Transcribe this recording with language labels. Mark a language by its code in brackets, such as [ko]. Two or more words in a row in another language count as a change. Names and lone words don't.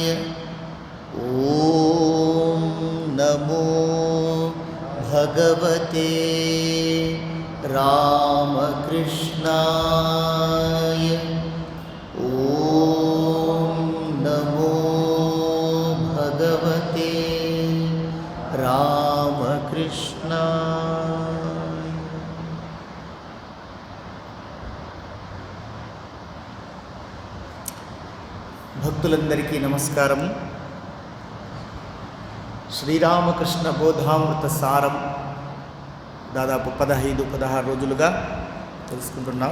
[sa] ॐ नमो भगवते रामकृष्णाय। ॐ नमो भगवते रामकृष्णाय। [te] భక్తులందరికీ నమస్కారం. శ్రీరామకృష్ణ బోధామృత సారం దాదాపు 15-16 రోజులుగా తెలుసుకుంటున్నాం.